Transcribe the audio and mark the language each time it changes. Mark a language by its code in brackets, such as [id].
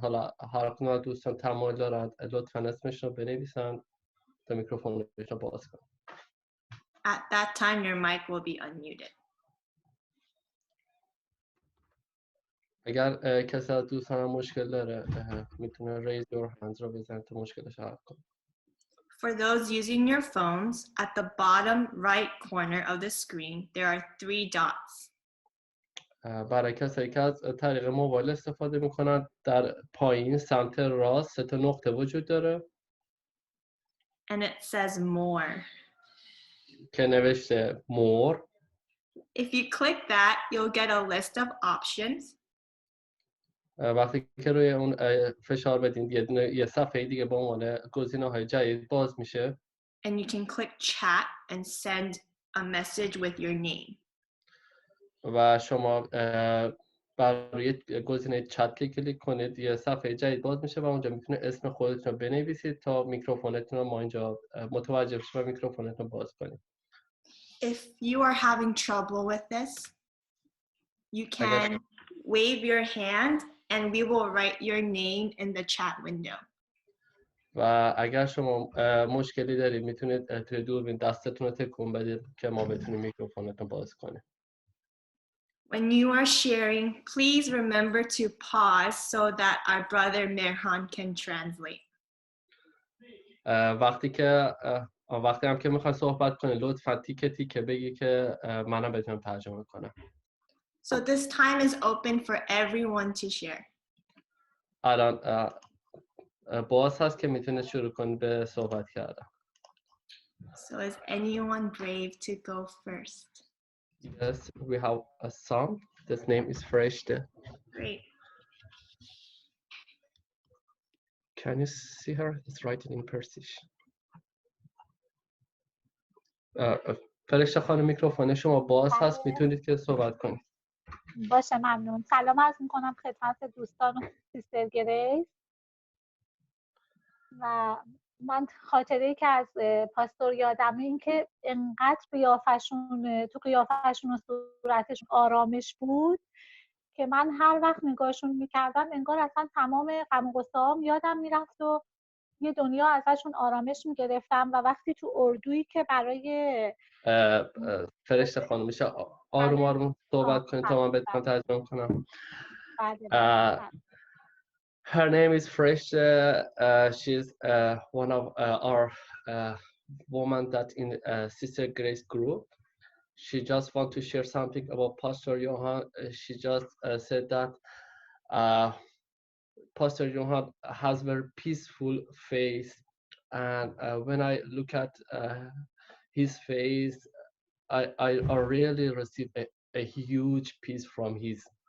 [fa] حالا هر کدوم دوستان تمایل دارن لطفا اسمشون رو بنویسن تا میکروفونشون رو باز کنن. [en] At that time, your mic will be unmuted. [fa] اگر کسی از دوستان مشکل داره میتونه [en] raise your hands [fa] رو بزنه تا مشکلش حل کنه. [en] For those using your phones, at the bottom right corner of the screen, there are 3 dots. [fa] برای کسایی که از طریق موبایل استفاده میکنن در پایین سمت راست 3 نقطه وجود داره [en] And it says more. [fa] که نوشته more. [en] If you click that, you'll get a list of options. [fa] وقتی که روی اون فشار بدین یه صفحه دیگه با عنوان گزینه‌های جدید باز میشه. [en] And you can click chat and send a message with your name. [fa] و شما برای گزینه چت کلیک کنید یه صفحه جدید باز میشه و اونجا میتونه اسم خودتون رو بنویسید تا میکروفونتون رو ما اینجا متوجه بشیم و میکروفونتون رو باز کنید. [en] If you are having trouble with this, you can wave your hand and we will write your name in the chat window. [fa] و اگر شما مشکلی دارید میتونید توی دوربین دستتون رو تکون بدید که ما بتونیم میکروفونتون باز کنیم. [en] When you are sharing, please remember to pause so that our brother Merhan can translate. [fa] وقتی هم که میخوای صحبت کنید لطفا تیکه تیکه بگی که منم بتونم ترجمه کنم. [en] So this time is open for everyone to share. [fa] الان باز هست که میتونید شروع کنید به صحبت کردن. [en] So is anyone brave to go first? Yes, we have a song. His name is Freshte. Great. Can you see her? It's written in Persian. [fa] فرشته خانم میکروفون شما باز هست میتونید که صحبت کنید. باشه ممنون. سلام عرض میکنم خدمت دوستان و سیستر گریس. و من خاطره که از پاستور یادمه این که انقدر تو قیافشون و صورتشون آرامش بود که من هر وقت نگاهشون میکردم انگار اصلا تمام غم و غصه‌هام یادم میرفت و یه دنیا ازشون آرامش میگرفتم. و وقتی تو اردویی که برای فرشته خانم میشه آروم آروم صحبت کنید تا من بتونم ترجمه کنم. [en] Her name is Freshte. She's one of our women that in Sister Grace group. She just want to share something about Pastor Johan. She just said that Pastor Johan has very peaceful face, and when I look at his face, I really receive a huge peace from his.